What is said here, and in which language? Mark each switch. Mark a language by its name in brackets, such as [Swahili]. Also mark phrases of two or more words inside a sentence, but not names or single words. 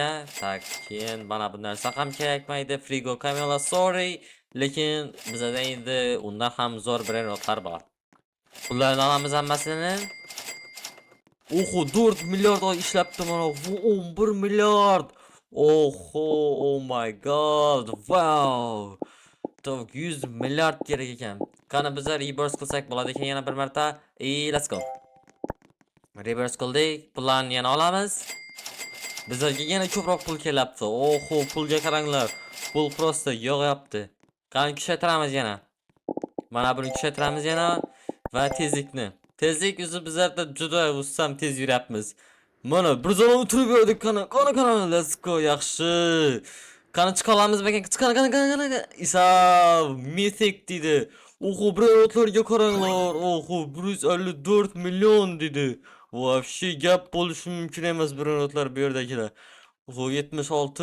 [Uzbek] Tak, keyin mana bu narsa ham kerakmaydi. Frigo Camilla, sorry. Lekin bizda endi undan ham zo'r brendlar bor. Ularni olamiz hammasini. Oho, 4 milliard ishlabdi mana. 11 milliard. Oho, [English] oh my god. [Uzbek] Wow. Top 100 milliard kerak ekan. Qani bizlar reverse qilsak bo'ladi ekan yana bir marta. [English] Let's go. Reverse qildik. [Uzbek] Pullarni yana olamiz. Bizlarga yana ko'proq pul kelyapti. Oho, pulga qaranglar. Pul prosta yog'yapti. Qani kuchaytiramiz yana. Mana buni kuchaytiramiz yana va tezlikni. Tezlik o'zi bizlarda juda ussam tez yuryapmiz. Mana bir zaman o'tirib yurdik. Qani, [English] let's go, [Uzbek] yaxshi. Qani chiqa olamiz ekan. Qani. Isa mythic dedi. Oho, brendlarga qaranglar. Oho, 154 million dedi. Вообще gap bo'lishi mumkin emas brendlar bu yerdagilar. Oho, 76.